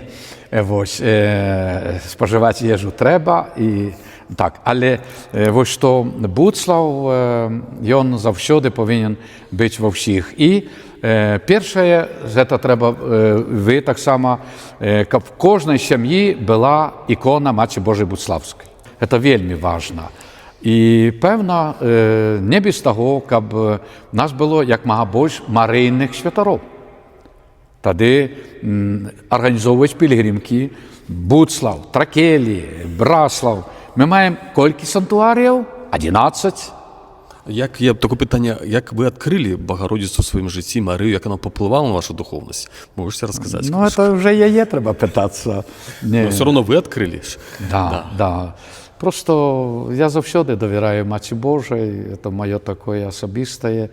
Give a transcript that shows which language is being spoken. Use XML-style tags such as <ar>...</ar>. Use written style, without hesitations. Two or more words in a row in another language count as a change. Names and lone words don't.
<uk>Ось, споживати їжу треба, і так, але ось що Буцлав, він завжди повинен бути во всіх. І перше, це треба, ви так само, щоб в кожній сім'ї була ікона Матері Божої Буцлавської. Це вельми важливо. І певно, не без того,</uk> <be>каб в нас було як мага больш марыйных святароў. Тады арганізоўваць пілігримкі, Буцлаў, Тракелі, Браслаў. Мы маем колькі санктуарыяў? 11.</be> <uk>Як я таке питання, як ви відкрили Богородицю в своєму житті, Марію, як вона попливала на вашу духовність? Можете розказати? Ну, це вже яе треба питатися. Но все одно ви відкрили. Да. Просто я завжди довіряю Маці Божій, це моє таке особисте.</uk>